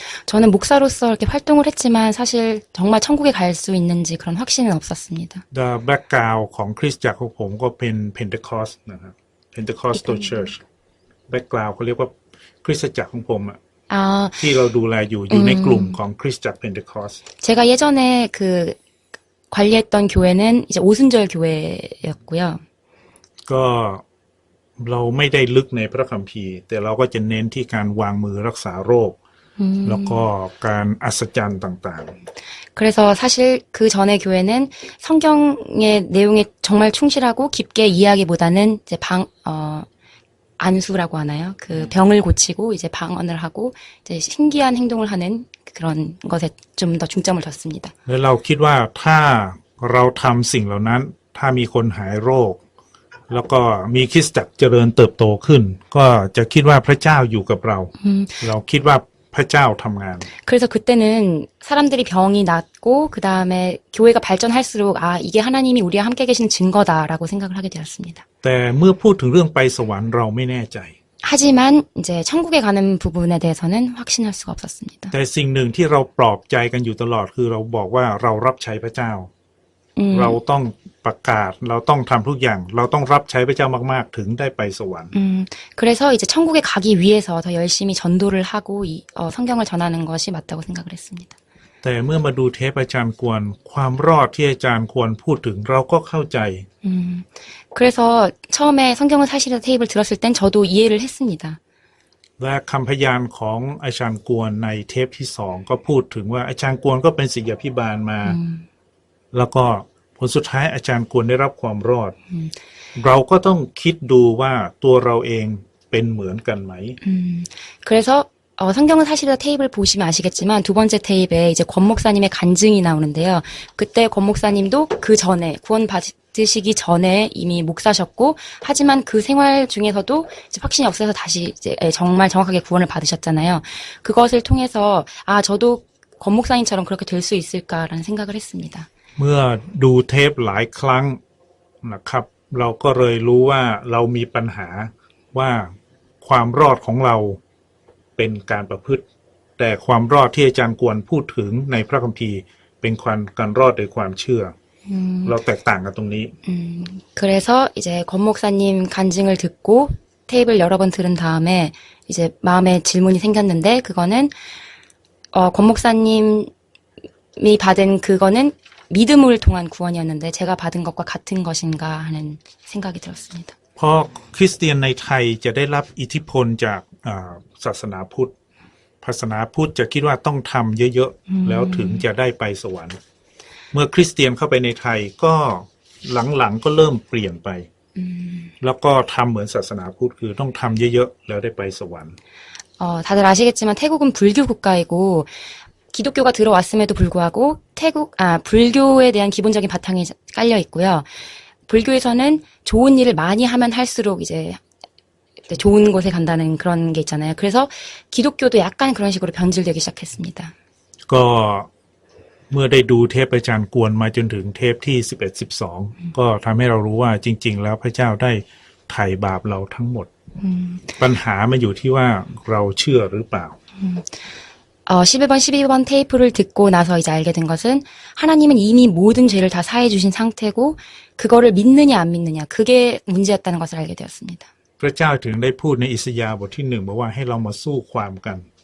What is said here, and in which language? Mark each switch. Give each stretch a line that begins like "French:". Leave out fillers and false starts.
Korean: 저는 목사로서 이렇게 활동을 했지만 사실 정말 천국에 갈 수 있는지 그런 확신은 없었습니다.
English: The background
Thai: ของคริสตจักรของผมก็เป็น Pentecost นะครับ
English: Pentecostal Church background
Thai: เขาเรียกว่าคริสตจักรของผมอะที่เราดูแลอยู่ในกลุ่มของคริสตจักร Pentecost
Korean: 제가 예전에 그 관리했던 교회는 이제 오순절 교회였고요.
Thai: ก็เราไม่ได้ลึกในพระคัมภีร์แต่เราก็จะเน้นที่การวางมือรักษาโรคแล้วก็การอัศจรรย์ต่างๆ
Korean: 그래서 사실 그 전에 교회는 성경의 내용에 정말 충실하고 깊게 이해하기보다는 이제 안수라고 하나요? 그 병을 고치고 이제 방언을 하고 이제 신기한 행동을 하는 그런 것에 좀 더 중점을 뒀습니다.
Thai: แล้วเราคิดว่าถ้าเราทำสิ่งเหล่านั้นถ้ามีคนหายโรคแล้วก็มีคริสตจักรเจริญเติบโตขึ้นก็จะคิดว่าพระเจ้าอยู่กับเราเราคิดว่าพระเจ้าทำงาน
Korean: 그래서 그때는 사람들이 병이 낫고 그 다음에 교회가 발전할수록 이게 하나님이 우리와 함께 계시는 증거다라고 생각을 하게 되었습니다.
Thai: แต่เมื่อพูดถึงเรื่องไปสวรรค์เราไม่แน่ใจ
Korean: 하지만 이제 천국에 가는 부분에 대해서는 확신할 수가 없었습니다.
Thai: แต่สิ่งหนึ่งที่เราปลอบใจกันอยู่ตลอดคือเราบอกว่าเรารับใช้พระเจ้าเราต้องประกาศเราต้องทำทุกอย่างเราต้องรับใช้พระเจ้ามากๆถึงได้ไปสวรรค์
Korean: 그래서 이제 천국에 가기 위해서 더 열심히 전도를 하고 성경을 전하는 것이 맞다고 생각을 했습니다.
Thai: แต่เมื่อมาดูเทปอาจารย์กวนความรอดที่อาจารย์ควรพูดถึงเราก็เข้าใจ
Korean: 그래서 처음에 성경은 사실이다 테이프를 들었을 땐 저도 이해를 했습니다.
Thai: และคำพยานของอาจารย์กวนในเทปที่2ก็พูดถึงว่าอาจารย์กวนก็เป็นศิษยาภิบาลมาแล้วก็ผลสุดท้ายอาจารย์กวนได้รับความรอดเราก็ต้องคิดดูว่าตัวเราเองเป็นเหมือนกันไหม
Korean: 그래서 성경은 사실이다 테이프를 보시면 아시겠지만 두 번째 테이프에 이제 권 목사님의 간증이 나오는데요. 그때 권 목사님도 그 전에 구원 받으시기 전에 이미 목사셨고 하지만 그 생활 중에서도 이제 확신이 없어서 다시 이제 정말 정확하게 구원을 받으셨잖아요. 그것을 통해서 저도 권 목사님처럼 그렇게 될 수 있을까라는 생각을 했습니다.
Thai: เมื่อดูเทปหลายครั้งนะครับเราก็เลยรู้ว่าเรามีปัญหาว่าความรอดของเราเป็นการประพฤติแต่ความรอดที่อาจารย์กวนพูดถึงในพระคัมภีร์ เป็นการรอดโดยความเชื่อ เราแตกต่างกันตรงนี้
Korean: 그래서 이제 권 목사님 간증을 듣고 테이프를 여러 번 들은 다음에 이제 마음에 질문이 생겼는데 그거는 권 목사님이 받은 그거는 믿음을 통한 구원이었는데 제가 받은 것과 같은 것인가 하는 생각이 들었습니다.
Thai: เพราะคริสเตียนในไทยจะได้รับอิทธิพลจากศาสนาพุทธศาสนาพุทธจะคิดว่าต้องทำเยอะๆแล้วถึงจะได้ไปสวรรค์เมื่อคริสเตียนเข้าไปในไทยก็หลังๆก็เริ่มเปลี่ยนไปแล้วก็ทำเหมือนศาสนาพุทธคือต้องทำเยอะๆแล้วได้ไปสวรรค์
Korean: 다들 아시겠지만 태국은 불교 국가이고 기독교가 들어왔음에도 불구하고 불교에 대한 기본적인 바탕이 깔려 있고요. 불교에서는 좋은 일을 많이 하면 할수록 이제 좋은 곳에 간다는 그런 게 있잖아요. 그래서 기독교도 약간 그런 식으로 변질되기 시작했습니다.
Thai: ก็เมื่อได้ดูเทปอาจารย์กวนมาจนถึงเทปที่11-12ก็ทำให้เรารู้ว่าจริงๆแล้วพระเจ้าได้ไถ่บาปเราทั้งหมดปัญหามันอยู่ที่ว่าเราเชื่อหรือเปล่า
Korean: 11번, 12번 테이프를 듣고 나서 이제 알게 된 것은 하나님은 이미 모든 죄를 다 사해 주신 상태고 그거를 믿느냐 안 믿느냐 그게 문제였다는 것을 알게 되었습니다.
Thai: พระเจ้าถึงได้พูดในอิสยาห์บทที่1บอกว่าให้เรามาสู้ความกัน